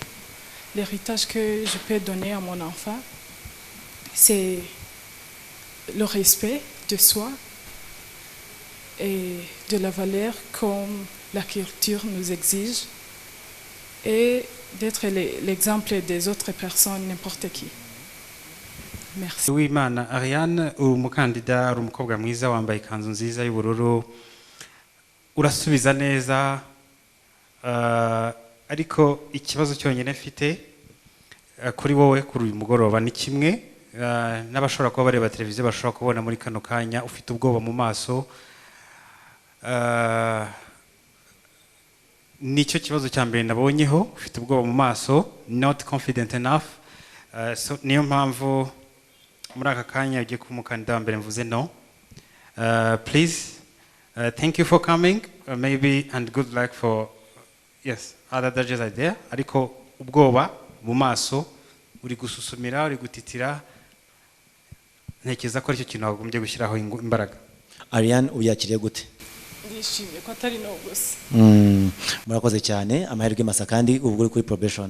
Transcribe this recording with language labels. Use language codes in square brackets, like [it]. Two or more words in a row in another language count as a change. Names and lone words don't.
[fr] L'héritage que je peux donner à mon enfant, c'est le respect de soi et de la valeur comme la culture nous exige et d'être l'exemple des autres personnes, n'importe qui. Merci. [rw] Uwimana Ariane, umukandida uri umukobwa mwiza wambaye ikanzu nziza y'ubururu, urasubiza neza, ariko ikibazo cyonyine mfite kuri wowe kuri uyu mugoroba ni kimwe, n'abashobora kuba bareba televiziyo bashobora kubona muri kano kanya ufite ubwoba mu maso. Nicyo kibazo cya mbere nabonyeho, ufite ubwoba mu maso, [en] not confident enough. [rw] So niyo mpamvu muri aka kanya ugiye kuba umukandida wa mbere mvuze no. [en] Please, thank you for coming, maybe, and good luck for, yes, other judges are there. [rw] Ariko ubwoba mu maso, uri gususumira, uri gutitira, ntekereza ko aricyo kintu wagombye gushyiraho imbaraga. Ariane, ubyakiriye gute? Ndishimye ko atari no gusa. Murakoze cyane, amahirwe masa kandi ubwo uri kuri probation.